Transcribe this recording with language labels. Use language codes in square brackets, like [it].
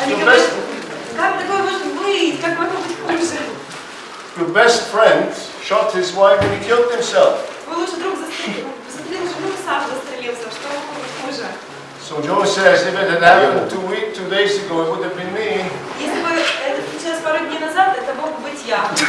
[ru] Они [en] Your [ru] говорят, [en] best, [ru] как такое может быть, как могло быть хуже? [en] your best friend shot his wife and he killed himself." [ru] Твой лучший друг застрелил жену и сам застрелился, что могло быть хуже? [en] So Joe says, if it had happened 2 days ago, it would have been me. [ru] Если бы это случилось пару дней назад, это мог быть я.